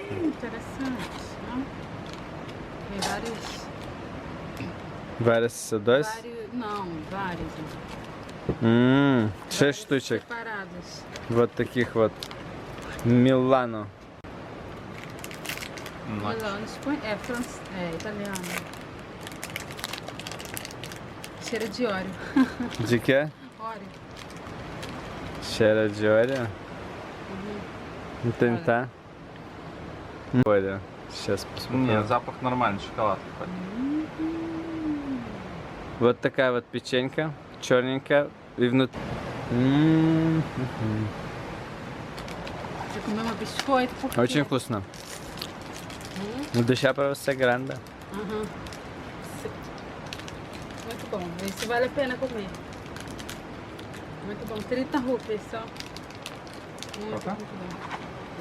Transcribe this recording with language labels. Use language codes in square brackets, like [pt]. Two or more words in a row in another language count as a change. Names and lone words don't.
[pt] Interessante, né? Tem vários... Vários dois? Não, vários. [ru] 6 штучек. [pt] Separados. [ru] Вот таких вот. Милано. [pt] Milano, é italiano. Cheira de óleo. De quê? Óleo. Cheira de óleo? Vou tentar. Olha, [ru] сейчас посмотрим. Нет, запах нормальный, шоколад. Вот такая вот печенька, черненькая и внутри. [pt] Você comeu uma biscoito? Por quê? [ru] Очень вкусно. [pt] Deixar pra você grande. Muito bom. Esse vale a pena comer. Muito bom. 30 rupias só. Muito bom.